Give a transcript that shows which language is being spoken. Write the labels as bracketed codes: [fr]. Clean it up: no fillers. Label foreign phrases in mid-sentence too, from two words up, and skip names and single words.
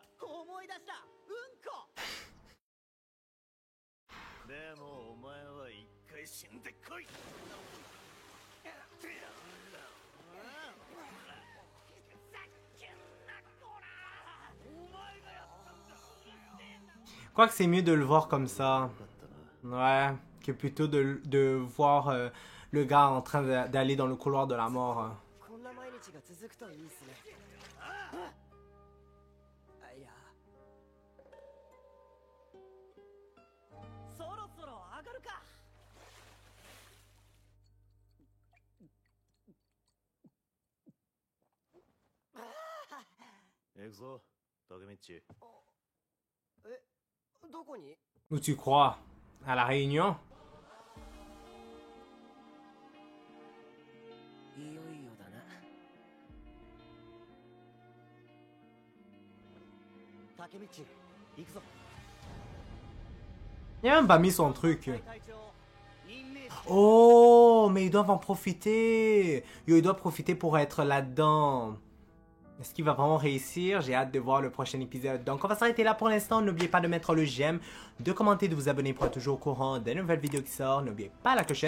[ja] 思い出した。うんこ。でもお前は一回死んでこい。 [fr] Je crois que c'est mieux de le voir comme ça. Ouais, que plutôt de voir le gars en train d'aller dans le couloir de la mort. [ja] こんな毎日が続くといいっすね。いや。そろそろ上がるか。行くぞ、竹道。え、どこに？ [fr] Où tu crois? À la Réunion? [ja] いよいよだな。竹道、行くぞ。 [fr] Il a même pas mis son truc. [ja] 隊長、任命。 [fr] Oh, mais ils doivent en profiter. Yo, il doit profiter pour être là-dedans. Est-ce qu'il va vraiment réussir? J'ai hâte de voir le prochain épisode. Donc, on va s'arrêter là pour l'instant. N'oubliez pas de mettre le j'aime, de commenter, de vous abonner pour être toujours au courant des nouvelles vidéos qui sortent. N'oubliez pas la clochette.